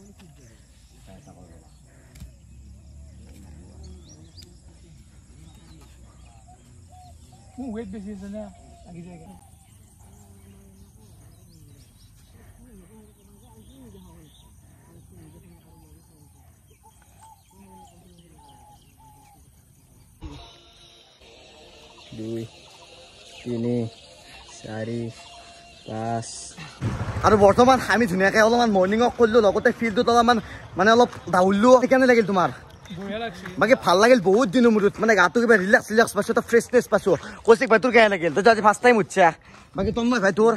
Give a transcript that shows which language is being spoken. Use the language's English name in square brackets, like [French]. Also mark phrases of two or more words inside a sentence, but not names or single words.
[Assamese] Wait বেশি আছে না আগে জায়গা দুই তিনি চাৰি পাঁচ আৰু বৰ্তমান আমি ধুনীয়াকৈ অলপমান [English] morning walk [Assamese] কৰিলোঁ লগতে ফিল্ডত অলপমান মানে অলপ দাউৰিলো কেনে লাগিল তোমাৰ বাকী ভাল লাগিল বহুত দিনৰ মূৰত মানে গাটো কিবা ৰিলেক্স পাইছো এটা ফ্ৰেছনেছ পাইছো কৌশিক ভাই তোৰ কেনে লাগিল তই আজি [English] first time [Assamese] উঠছা বাকী তন্ময় ভাই তোৰ